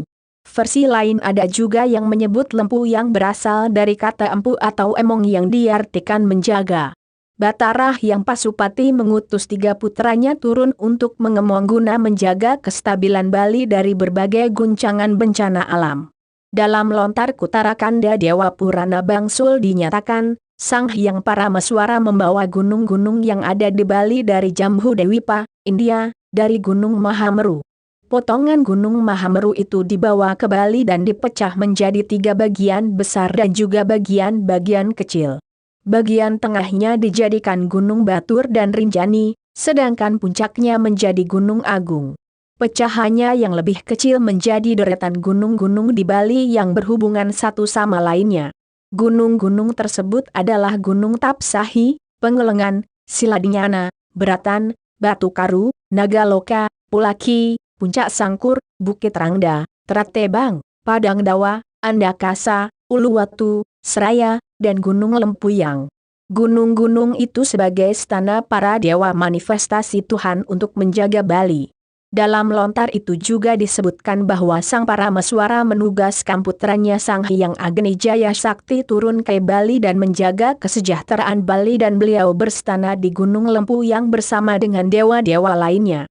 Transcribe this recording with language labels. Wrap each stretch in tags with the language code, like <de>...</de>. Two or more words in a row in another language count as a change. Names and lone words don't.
<id>Versi lain ada juga yang menyebut lempu yang berasal dari kata empu atau emong yang diartikan menjaga. Batara Hyang Pasupati mengutus 3 putranya turun untuk mengemong guna menjaga kestabilan Bali dari berbagai guncangan bencana alam. Dalam lontar Kutarakanda Dewa Purana Bangsul dinyatakan, Sang Hyang Parameswara membawa gunung-gunung yang ada di Bali dari Jambudwipa, India, dari Gunung Mahameru. Potongan Gunung Mahameru itu dibawa ke Bali dan dipecah menjadi 3 bagian besar dan juga bagian-bagian kecil. Bagian tengahnya dijadikan Gunung Batur dan Rinjani, sedangkan puncaknya menjadi Gunung Agung. Pecahannya yang lebih kecil menjadi deretan gunung-gunung di Bali yang berhubungan satu sama lainnya. Gunung-gunung tersebut adalah Gunung Tapsahi, Pengelengan, Siladinyana, Beratan, Batu Karu, Nagaloka, Pulaki, Puncak Sangkur, Bukit Rangda, Teratebang, Padang Dawa, Andakasa, Uluwatu, Seraya, dan Gunung Lempuyang. Gunung-gunung itu sebagai stana para dewa manifestasi Tuhan untuk menjaga Bali. Dalam lontar itu juga disebutkan bahwa Sang Parameswara menugaskan putranya Sang Hyang Agni-Jaya Sakti turun ke Bali dan menjaga kesejahteraan Bali dan beliau berstana di Gunung Lempuyang bersama dengan dewa-dewa lainnya.</id>